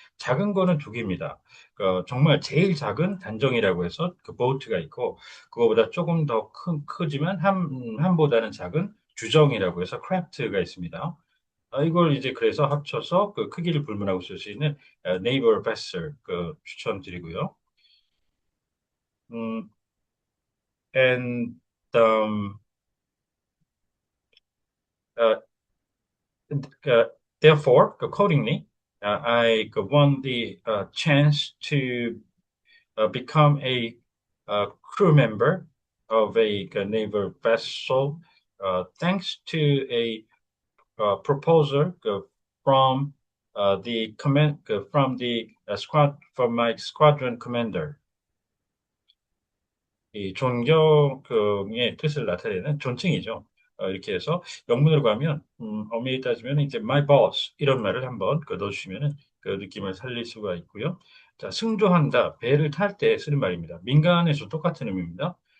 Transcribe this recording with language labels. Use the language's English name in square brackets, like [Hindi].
[Korean] 작은 거는 두 개입니다. 정말 제일 작은 단정이라고 해서 그 보트가 있고 그거보다 조금 더 크지만 함보다는 작은 주정이라고 해서 크래프트가 있습니다. 이걸 이제 그래서 합쳐서 그 크기를 불문하고 쓸 수 있는 네이버 베슬 추천드리고요. [English] 음, and uh, uh, therefore, accordingly, I won the chance to become a crew member of a naval vessel, thanks to a proposal from the command from the squad from my squadron commander. [Korean] 이 존경의 뜻을 나타내는 존칭이죠. 이렇게 해서 영문으로 가면 엄밀히 따지면 이제 [English] my boss [Korean] 이런 말을 한번 넣어주시면은 그 느낌을 살릴 수가 있고요. 자, 승조한다, 배를 탈 때 쓰는 말입니다. 민간에서 똑같은 의미입니다.